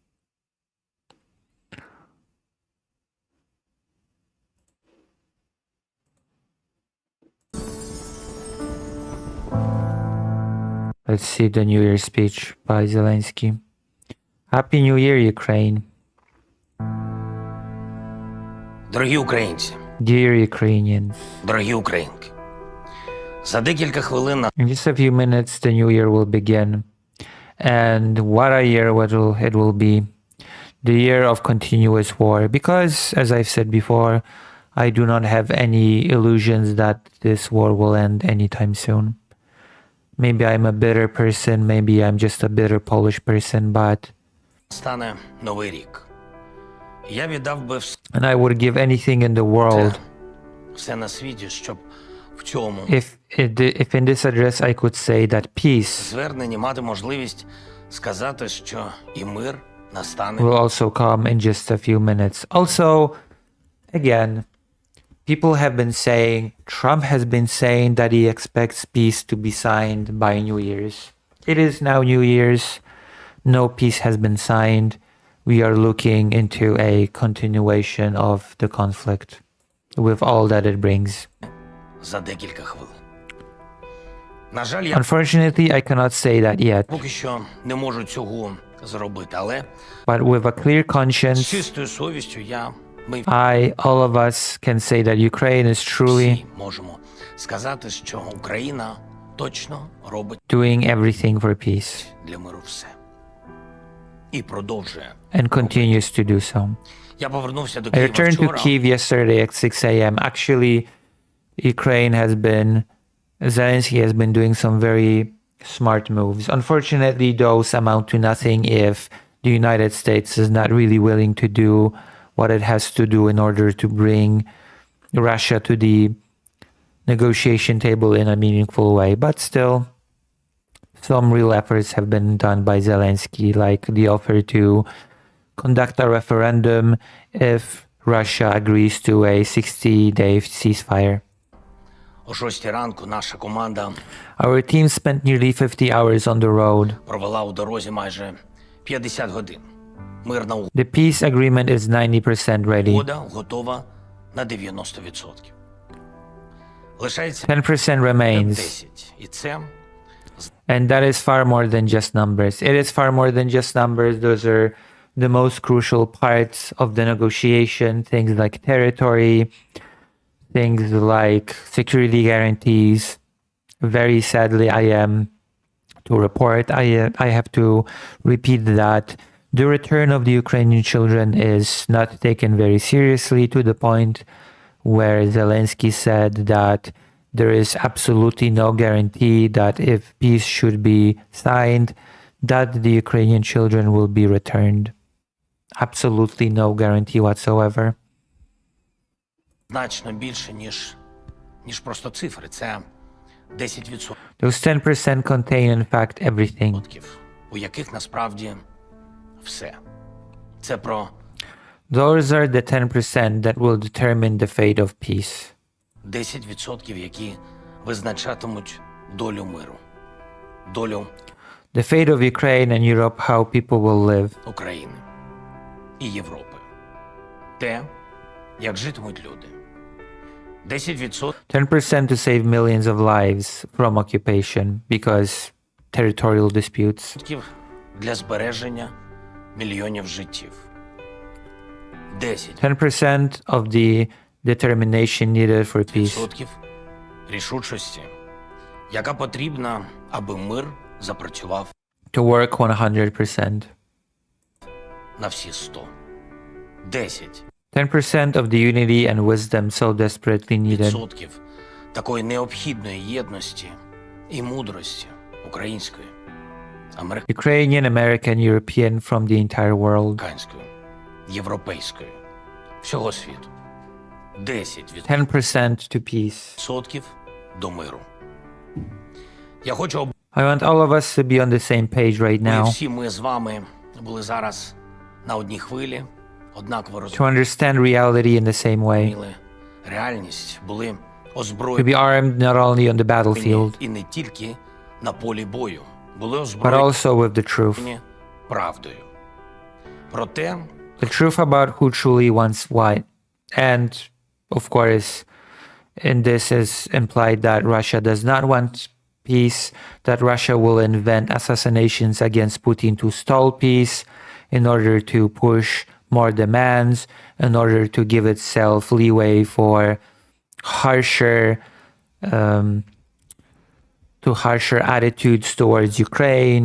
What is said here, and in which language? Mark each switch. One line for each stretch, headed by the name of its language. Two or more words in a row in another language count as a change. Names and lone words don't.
English: Let's see the New Year speech by Zelensky. Happy New Year, Ukraine.
Ukrainian: Дорогі українці,
English: Dear Ukrainians.
Ukrainian: дорогі українки, за декілька хвилин
English: In just a few minutes, the new year will begin. And what a year it will be. The year of continuous war. Because, as I've said before, I do not have any illusions that this war will end anytime soon. Maybe I'm a bitter person, maybe I'm just a bitter Polish person, but...
Ukrainian: стане новий рік. Я віддав би
English: And I would give anything in the world
Ukrainian: все на світі, щоб в цьому
English: if in this address I could say that peace
Ukrainian: зверненні мати можливість сказати, що і мир настане.
English: will also come in just a few minutes. Also, again, people have been saying, Trump has been saying that he expects peace to be signed by New Year's. It is now New Year's. No peace has been signed. We are looking into a continuation of the conflict with all that it brings.
Ukrainian: За декілька хвилин. На жаль, я
English: Unfortunately, I cannot say that yet.
Ukrainian: поки що не можу цього зробити, але
English: But with a clear
Ukrainian: з
English: conscience,
Ukrainian: чистою совістю ми
English: all of us can say that Ukraine is truly
Ukrainian: всі можемо сказати, що Україна точно робить
English: doing everything for peace
Ukrainian: для миру все. І продовжує.
English: and continues to do so.
Ukrainian: Я повернувся до
English: I
Ukrainian: Києва
English: returned to
Ukrainian: вчора.
English: Kyiv yesterday at 6 a.m. Actually, Zelensky has been doing some very smart moves. Unfortunately, those amount to nothing if the United States is not really willing to do what it has to do in order to bring Russia to the negotiation table in a meaningful way. But still, some real efforts have been done by Zelensky, like the offer to conduct a referendum if Russia agrees to a 60-day ceasefire.
Ukrainian: О 6 ранку наша команда
English: Our team spent nearly 50 hours on the road.
Ukrainian: провела у дорозі майже 50 годин. Мирна
English: The peace agreement is 90% ready.
Ukrainian: угода готова на 90%. Лишається
English: 10% remains.
Ukrainian: 10. І це
English: And that is far more than just numbers. It is far more than just numbers. Those are the most crucial parts of the negotiation. Things like territory, things like security guarantees. Very sadly, I am to report, I have to repeat that the return of the Ukrainian children is not taken very seriously, to the point where Zelensky said that there is absolutely no guarantee that if peace should be signed, that the Ukrainian children will be returned. Absolutely no guarantee whatsoever.
Ukrainian: значно більше, ніж просто цифри. Це 10%,
English: Those 10% contain, in fact, everything.
Ukrainian: у яких насправді все. Це про
English: Those are the 10% that will determine the fate of peace.
Ukrainian: 10%, які визначатимуть долю миру, долю
English: The fate of Ukraine and Europe, how people will live.
Ukrainian: України і Європи. Те, як житимуть люди. 10%
English: 10% to save millions of lives from occupation because territorial disputes.
Ukrainian: для збереження мільйонів життів.
English: 10% of the determination needed for peace.
Ukrainian: 10% рішучості, яка потрібна, аби мир запрацював
English: To work 100%.
Ukrainian: на всі 100. 10%
English: 10% of the unity and wisdom so desperately needed.
Ukrainian: такої необхідної єдності і мудрості української
English: Ukrainian, American, European, from the entire world.
Ukrainian: Американською, європейською, всього світу. 10%
English: 10% to peace.
Ukrainian: до миру. Я хочу,
English: I want all of us to be on the same page right
Ukrainian: аби
English: now
Ukrainian: всі ми з вами були зараз на одній хвилі, однаково
English: to understand reality in the same way,
Ukrainian: розуміли реальність, були
English: to
Ukrainian: озброєні
English: be armed not only on the battlefield,
Ukrainian: і не тільки на полі бою, були
English: but
Ukrainian: озброєні
English: also with the truth.
Ukrainian: правдою. Проте,
English: The truth about who truly wants what. And, of course, in this is implied that Russia does not want peace, that Russia will invent assassinations against Putin to stall peace in order to push more demands, in order to give itself leeway for harsher attitudes towards Ukraine.